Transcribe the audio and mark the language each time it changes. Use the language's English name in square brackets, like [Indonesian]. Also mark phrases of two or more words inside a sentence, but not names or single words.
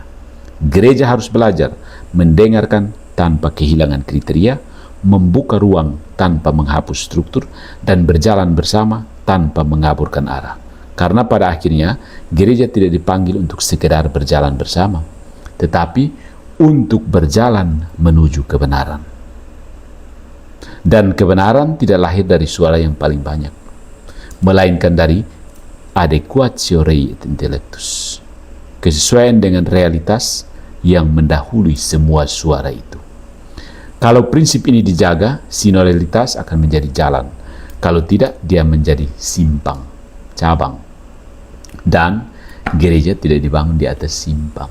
[Indonesian] Gereja harus belajar mendengarkan tanpa kehilangan kriteria, membuka ruang tanpa menghapus struktur, dan berjalan bersama tanpa mengaburkan arah. Karena pada akhirnya, gereja tidak dipanggil untuk sekedar berjalan bersama, tetapi untuk berjalan menuju kebenaran. Dan kebenaran tidak lahir dari suara yang paling banyak, melainkan dari [Latin] adequatio rei et intellectus, [Indonesian] kesesuaian dengan realitas yang mendahului semua suara itu. Kalau prinsip ini dijaga, sinodalitas akan menjadi jalan. Kalau tidak, dia menjadi simpang, cabang. Dan gereja tidak dibangun di atas simpang.